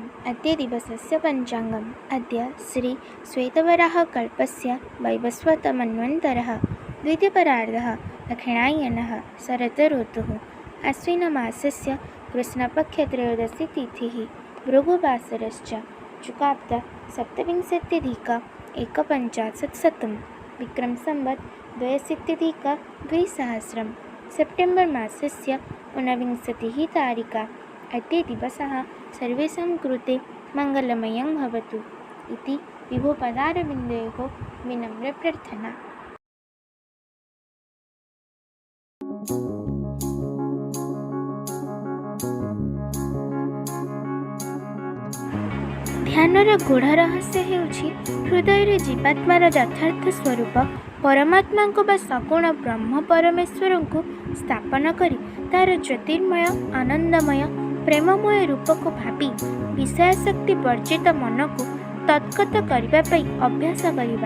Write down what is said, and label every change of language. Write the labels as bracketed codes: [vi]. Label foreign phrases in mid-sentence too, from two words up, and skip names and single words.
[sa] अद्य दिवसस्य पञ्चाङ्गम्। अद्य श्री श्वेतवराह कल्पस्य वैवस्वतमन्वन्तरः द्वितीयपरार्धः दक्षिणायनः शरत् ऋतुः आश्विनमासस्य कृष्णपक्षत्रयोदशी तिथिः भृगुवासरश्च चुकाब्द सप्तविंशत्यधिक एकपञ्चाशत्शतं विक्रमसंवत् 82 सेप्टेम्बर् मासस्य 29 तारिका। अद्य दिवसः सर्वेषां कृते मङ्गलमयं भवतु इति विभुपदारविन्दयोः विनम्रप्रार्थना। [or] ଧ୍ୟାନର ଗୂଢ଼ ରହସ୍ୟ ହେଉଛି ହୃଦୟରେ ଜୀବାତ୍ମାର ଯଥାର୍ଥ ସ୍ୱରୂପ ପରମାତ୍ମାଙ୍କ ବା ସଗୁଣ ବ୍ରହ୍ମ ପରମେଶ୍ୱରଙ୍କୁ ସ୍ଥାପନ କରି ତା'ର ଜ୍ୟୋତିର୍ମୟ ଆନନ୍ଦମୟ ପ୍ରେମମୟ ରୂପକୁ ଭାବି ବିଷୟାସକ୍ତି ବର୍ଜିତ ମନକୁ ତତ୍ଗତ କରିବା ପାଇଁ ଅଭ୍ୟାସ କରିବା।